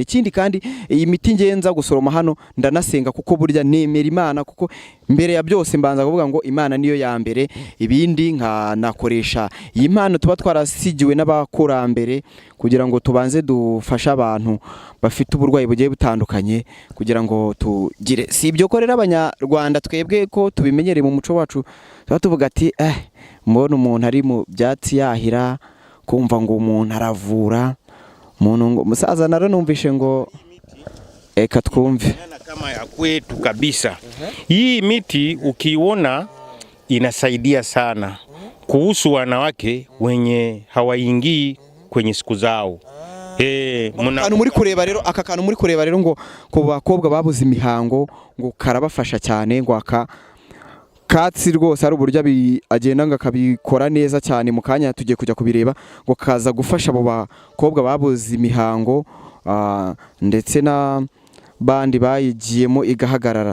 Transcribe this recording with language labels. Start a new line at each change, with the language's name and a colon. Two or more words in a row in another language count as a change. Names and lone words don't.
Kinyarwanda: Ikindi kandi iyi miti ngenza gusoroma hano ndanasenga kuko burya nemera Imana, kuko mbere ya byose mbanza kuvuga ngo Imana niyo ya mbere, ibindi nka nakoresha iyi mpano tuba twarasigiwe n'abakurambere kugira ngo tubanze dufasha abantu bafite uburwayi bugiye butandukanye kugira ngo tugire. Si ibyo korera abanyarwanda twebwe ko tubimenyere mu muco wacu, tuba tuvuga ati mbona umuntu ari mu byatsi yahira, kumva ngo umuntu aravura umuntu ngo musaza naro numvishe ngo eka twumve
Swahili: kama ya kwetu kabisa. Hii miti ukiona inasaidia sana kuhusu wanawake wenye hawaingii kwenye siku zao.
Kinyarwanda: Aka kantu muri kureba rero ngo ku bakobwa babuze imihango ngo karabafasha cyane, ngo katsi rwose ari uburyo agenda ngakabikora neza cyane. Mu kanya tugiye kujya kubireba ngo kaza gufasha abo bakobwa babuze imihango ndetse na bandi bayigiyemo igahagarara.